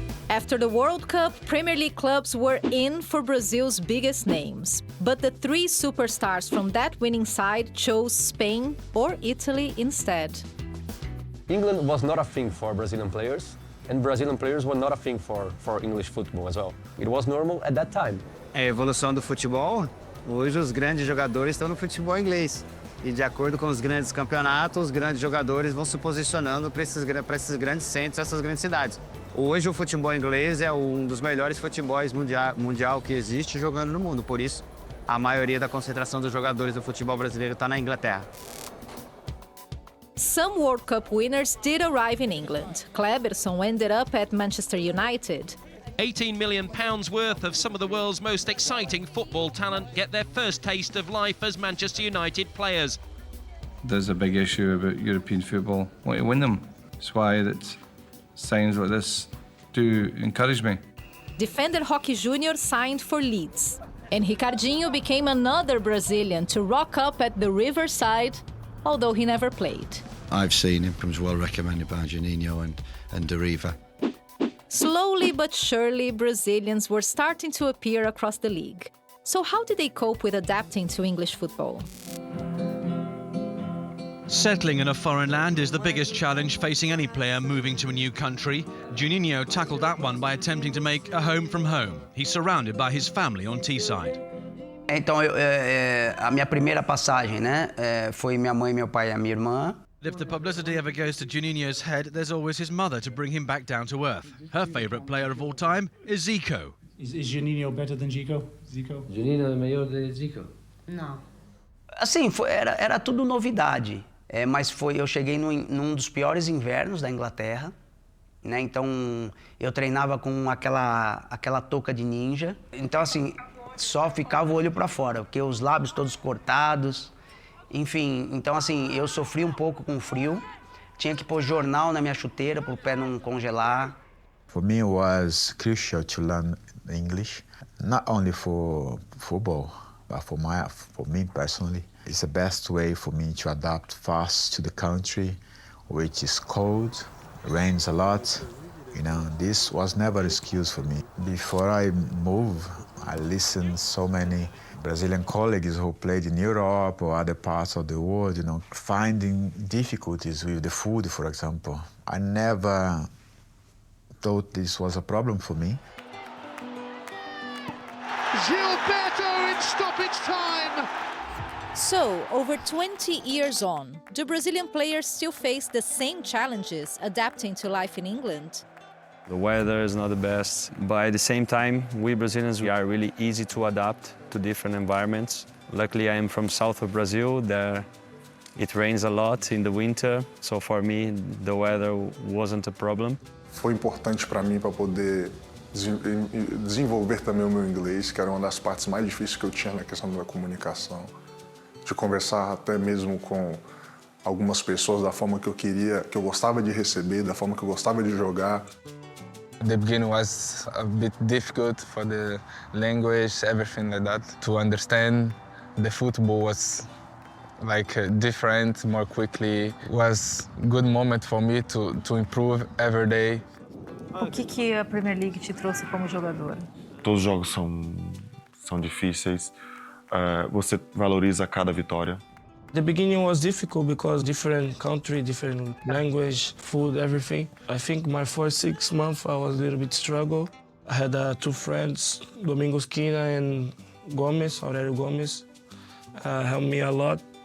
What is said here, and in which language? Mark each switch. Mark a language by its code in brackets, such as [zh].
[en] After the World Cup, Premier League clubs were in for Brazil's biggest names. But the three superstars from that winning side chose Spain or Italy instead. England was not a thing for Brazilian players, and Brazilian players were not a thing for English football as well. It was normal at that time. [pt] A evolução do futebol, hoje os grandes jogadores estão no futebol inglês. E de acordo com os grandes campeonatos, os grandes jogadores vão se posicionando para esses grandes centros, essas grandes cidades. Hoje o futebol inglês é um dos melhores futebols mundial que existe jogando no mundo. Por isso, a maioria da concentração dos jogadores do futebol brasileiro está na Inglaterra. [en] Some World Cup winners did arrive in England. Kleberson ended up at Manchester United. £18 million worth of some of the world's most exciting football talent get their first taste of life as Manchester United players. There's a big issue about European football. I want to win them. That's why that signs like this do encourage me. Defender Roque Júnior signed for Leeds. And Ricardinho became another Brazilian to rock up at the Riverside, although he never played. I've seen him, was well recommended by Juninho and Deriva. Slowly but surely, Brazilians were starting to appear across the league. So how did they cope with adapting to English football? Settling in a foreign land is the biggest challenge facing any player moving to a new country. Juninho tackled that one by attempting to make a home from home. He's surrounded by his family on Teesside. [pt] Então, a minha primeira passagem, né, foi minha mãe, meu pai e a minha irmã. [en] If the publicity ever goes to Juninho's head, there's always his mother to bring him back down to earth. Her favourite player of all time is Zico. Is Juninho better than Zico? [pt] Juninho é melhor que Zico? Não. Assim, era tudo novidade. Mas eu cheguei num dos piores invernos da Inglaterra, né? Então eu treinava com aquela touca de ninja. Então assim, só ficava o olho para fora, porque os lábios todos cortados. Enfim, então assim, eu sofri um pouco com o frio. Tinha que pôr jornal na minha chuteira para o pé não congelar. [en] For me, it was crucial to learn English, not only for football, but for me personally. It's the best way for me to adapt fast to the country, which is cold, rains a lot. You know, this was never an excuse for me. Before I moved, I listened so many Brazilian colleagues who played in Europe or other parts of the world, you know, finding difficulties with the food, for example. I never thought this was a problem for me. Gilberto in stoppage time. So, over 20 years on, do Brazilian players still face the same challenges adapting to life in England? The weather is not the best, but at the same time, we Brazilians, we are really easy to adapt to different environments. Luckily, I am from south of Brazil. There, it rains a lot in the winter, so for me, the weather wasn't a problem. [pt] Foi importante para mim para poder desenvolver também o meu inglês, que era uma das partes mais difíceis que eu tinha na questão da comunicação. De conversar até mesmo com algumas pessoas da forma que eu queria, que eu gostava de receber, da forma que eu gostava de jogar. [en] The beginning was a bit difficult for the language, everything like that. To understand the football was like different, more quickly. It was a good moment for me to improve every day. [pt] O que a Premier League te trouxe como jogador? Todos os jogos são difíceis. Você valoriza cada vitória. [en] The beginning was difficult because different country, different language, food, everything. I think my first 6 months I was a little bit struggle. I had 2 friends, Domingos Quina and Aurelio Gomes, helped me a lot.